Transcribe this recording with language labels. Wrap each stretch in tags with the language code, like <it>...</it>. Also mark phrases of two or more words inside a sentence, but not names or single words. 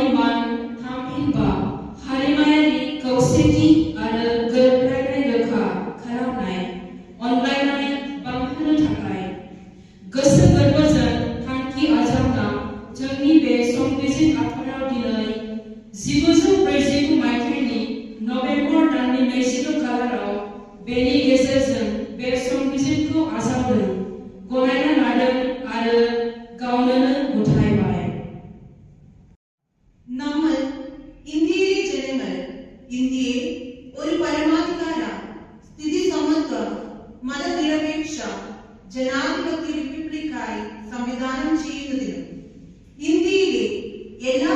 <brx>मान थामहिनबा हारिमायारि खौसेथि आरो गोरोबलायनाय रोखा खालामनाय अनलायनाय बांहोनो थाखाय गोसो गोरबोजों थांखि आजावना जोंनि बे संबिजिर आफादाव दिनै 1949 मायथाइनि नभेम्बर दाननि 22 खालाराव बेनि गेजेरजों बे संबिजिरखौ आजावदों गनायना लादों आरो गावनो गथायबाय।</brx> <ml>നമ്മൾ ഇന്ത്യയിലെ ജനങ്ങൾ ഇന്ത്യയെ ഒരു പരമാധികാര സ്ഥിതി സമത്വ മതനിരപേക്ഷ ജനാധിപത്യ റിപ്പബ്ലിക്കായി സംവിധാനം ചെയ്യുന്നതിനും ഇന്ത്യയിലെ എല്ലാ</ml>